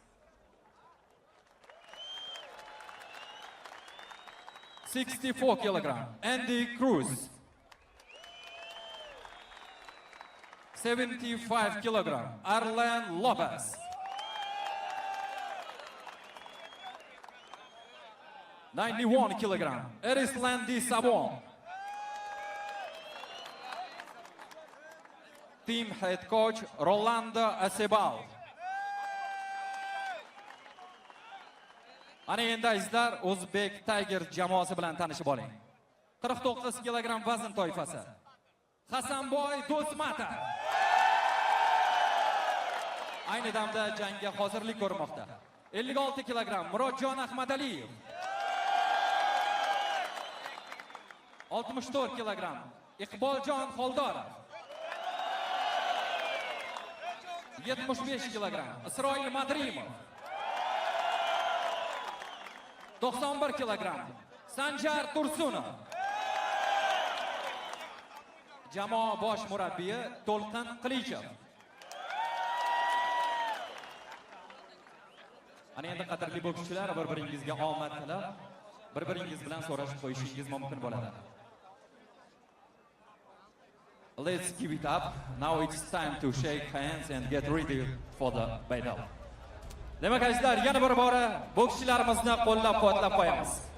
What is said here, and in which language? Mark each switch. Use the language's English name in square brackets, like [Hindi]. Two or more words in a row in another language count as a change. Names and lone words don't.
[English] 64 kilogram, Энди Крус. 75 kilogram, Арлен Лопес. 91 kilogram, Эрисланди Савон. Team head coach Rolando Asebal. [Uzbek] Ana endi azizlar, Uzbek Tigers jamoasi bilan tanishib oling. 49 kilogram vazn toifasi. Хасанбой Дусматов. Ayni damda jangga hozirlik ko'rmoqda. 56 kilogram Mуроджон Ахмадалиев. 64 kilogram Икболжон Холдаров. 75 kilogram Исраил Мадримов. 91 kilogram Sanjar Tursunov. Jamoa bosh murabbiyi To'lqin Qilichev. Ana endi qadrli bokschilar, bir-biringizga omad tilab, bir-biringiz bilan so'rashib qo'yishingiz mumkin bo'ladi. [English] Let's give it up. Now it's time to shake hands and get ready for the battle. [Uzbek] Demak azizlar, yana bir bora bokschilarimizni qo'llab-quvvatlab qo'yamiz.